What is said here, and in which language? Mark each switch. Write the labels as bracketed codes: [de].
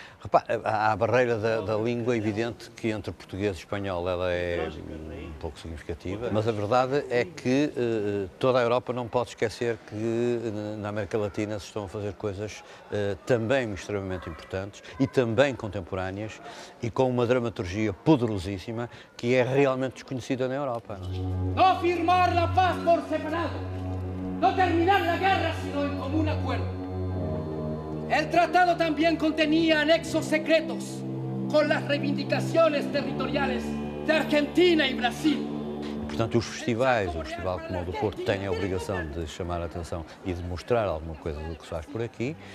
[pt] Repare, há a barreira da língua, é evidente que entre português e espanhol ela é um pouco significativa, mas a verdade é que toda a Europa não pode esquecer que na América Latina se estão a fazer coisas também extremamente importantes e também contemporâneas e com uma dramaturgia poderosíssima que é realmente desconhecida na Europa. [es] No firmar la paz por separado, no terminar la guerra sino en común acuerdo. El tratado también contenía anexos secretos con las reivindicaciones territoriales de Argentina y Brasil. [pt] Portanto, os festivais, o Festival como o do Porto, têm a obrigação de chamar a atenção e de mostrar alguma coisa do que se faz por aqui.